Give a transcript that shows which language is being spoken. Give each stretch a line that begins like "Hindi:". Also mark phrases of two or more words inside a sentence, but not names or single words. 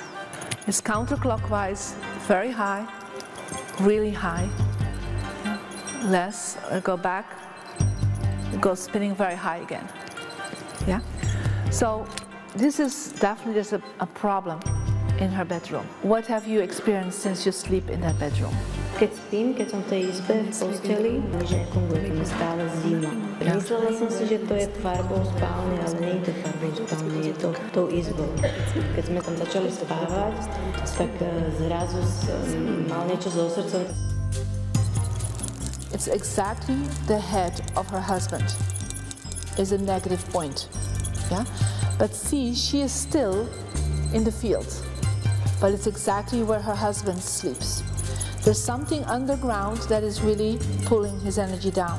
English: It's counterclockwise, very high, really high. Less, go back, it goes spinning very high again. Yeah? So this is definitely just a problem in her bedroom. What have you experienced since you sleep in that bedroom?
Slovak: Keď spím, keď som v tej izbe, v posteli, že funguje mi stále zima. Myslela som si, že to je farbou spálne, ale nie je to farbou spálne, je to tou izbou. Keď sme tam začali spávať, tak zrazu mal niečo so srdcom.
English: it's exactly the head of her husband. Is a negative point. Yeah? But see, she is still in the field, but it's exactly where her husband sleeps. There's something underground that is really pulling his energy down.